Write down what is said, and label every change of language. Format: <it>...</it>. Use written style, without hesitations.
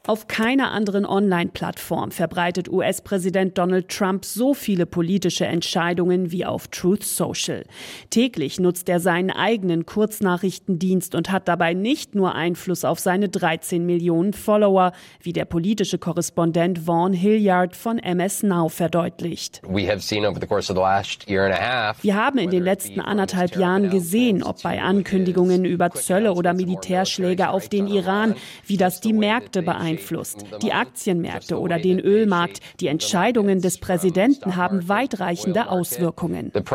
<de>Auf keiner anderen Online-Plattform verbreitet US-Präsident Donald Trump so viele politische Entscheidungen wie auf Truth Social. Täglich nutzt er seinen eigenen Kurznachrichtendienst und hat dabei nicht nur Einfluss auf seine 13 Millionen Follower, wie der politische Korrespondent Vaughn Hilliard von MS Now verdeutlicht.</de> <en>We have seen over the course of the last year and a half.</en> <de>Wir haben in den letzten anderthalb Jahren gesehen, ob bei Ankündigungen über Zölle oder Militärschläge auf den Iran, wie das die Märkte beeinflusst. Die Aktienmärkte oder den Ölmarkt, die Entscheidungen des Präsidenten haben weitreichende Auswirkungen.</de>